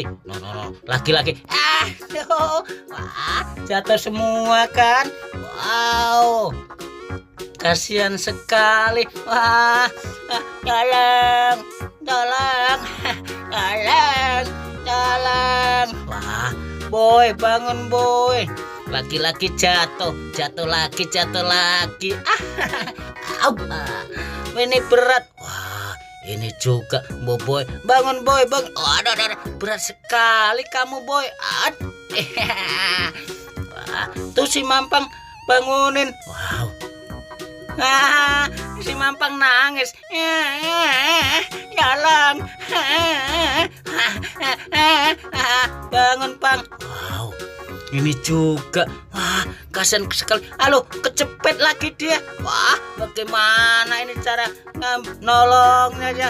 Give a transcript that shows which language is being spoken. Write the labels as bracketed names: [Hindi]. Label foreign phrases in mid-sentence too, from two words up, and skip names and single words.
[Indonesian] No. Lagi. Aduh. Wah, jatuh semua kan? Wow. Kasihan sekali. Wah, tolong. Wah, boy, bangun boy. Lagi-lagi jatuh lagi. Ini berat. Wah, ini juga boy. Bangun boy, bangun. Aduh, berat sekali kamu boy. Wah, tuh si Mampang bangunin. Wow. Si Mampang nangis. Tolong. Bangun Pang. Wow, ini juga. Wah, kasihan sekali. Halo, kecepet lagi dia. Wah, bagaimana ini cara nolongnya ya?